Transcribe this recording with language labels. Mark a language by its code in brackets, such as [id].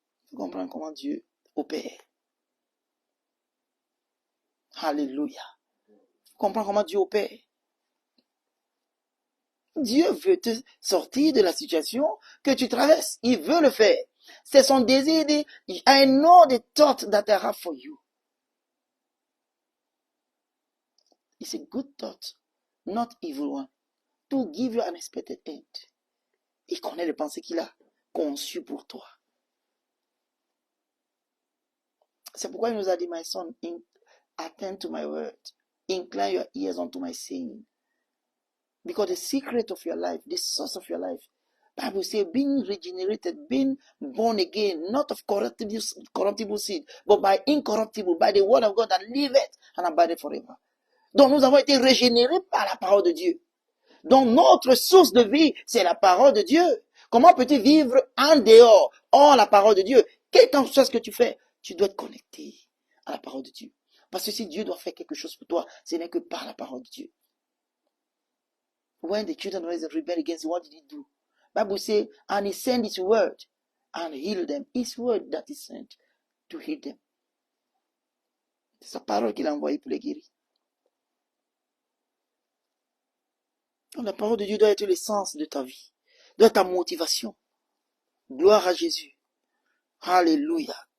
[fr] Tu comprends comment Dieu opère. Alléluia. Tu comprends comment Dieu opère. Dieu veut te sortir de la situation que tu traverses. Il veut le faire. C'est son désir de, [en] I know the thought that I have for you. It's a good thought, not evil one. To give you an expected end. [fr] Il connaît les pensées qu'il a conçues pour toi. C'est pourquoi il nous a dit, [en] my son, attend to my word. Incline your ears unto my saying. Because the secret of your life, the source of your life, Bible says being regenerated, being born again, not of corruptible seed, but by incorruptible, by the word of God that liveth and abideth forever. [fr] Donc nous avons été régénérés par la parole de Dieu. Donc notre source de vie, c'est la parole de Dieu. Comment peux-tu vivre en dehors, hors la parole de Dieu? Quel que soit ce que tu fais, tu dois être connecté à la parole de Dieu. Parce que si Dieu doit faire quelque chose pour toi, ce n'est que par la parole de Dieu. [en] When the children of Israel rebelled against him, what did he do? Bible says, and he sent his word and healed them. His word that he sent to heal them. [fr] C'est sa parole qu'il a envoyée pour les guérir. Donc la parole de Dieu doit être l'essence de ta vie, doit être ta motivation. Gloire à Jésus. Alléluia.